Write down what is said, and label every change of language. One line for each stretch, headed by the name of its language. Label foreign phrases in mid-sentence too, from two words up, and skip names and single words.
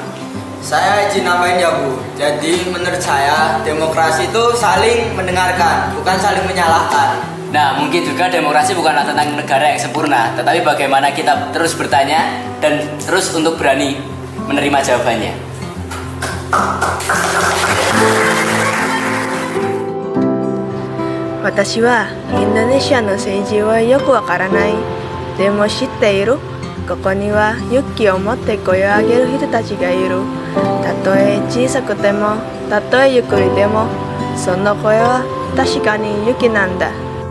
Indonesian: Saya izin nambahin ya Bu. Jadi menurut saya demokrasi itu saling mendengarkan, bukan saling menyalahkan. Nah, mungkin juga demokrasi bukanlah tentang negara yang sempurna, tetapi bagaimana kita terus bertanya dan terus untuk berani menerima jawabannya.
Japanese: 私はインドネシアの政治はよくわからない。でも知っている。ここには勇気を持って声を上げる人たちがいる。たとえ小さくても、たとえゆっくりでも、その声は確かに勇気なんだ。